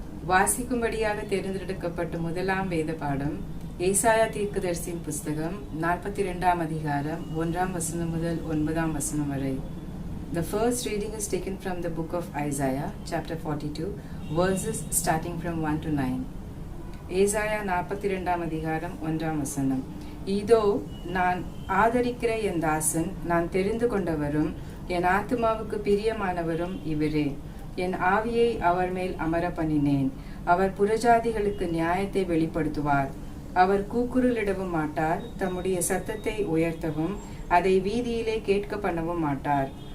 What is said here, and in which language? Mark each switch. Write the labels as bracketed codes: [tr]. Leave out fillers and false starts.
[ta] வாசிக்கும்படியாக தேர்ந்தெடுக்கப்பட்ட முதலாம் வேத பாடம் ஏசாயா தீர்க்கதரிசியின் புஸ்தகம் 42 அதிகாரம் 1 வசனம் முதல் 9 வசனம் வரை. [en] The first reading is taken from the book of Isaiah, chapter 42, verses starting from 1 to 9. [ta] ஏசாயா 42 அதிகாரம் 1 வசனம். இதோ நான் ஆதரிக்கிற என் தாசன், நான் தெரிந்து கொண்டவரும் என் ஆத்துமாவுக்கு பிரியமானவரும் இவரே. என் ஆவியை அவர் மேல் அமர பண்ணினேன். அவர் புறஜாதிகளுக்கு நியாயத்தை வெளிப்படுத்துவார். அவர் கூக்குரலிடவும் மாட்டார், தம்முடைய சத்தத்தை உயர்த்தவும் அதை வீதியிலே கேட்க பண்ணவும் மாட்டார்.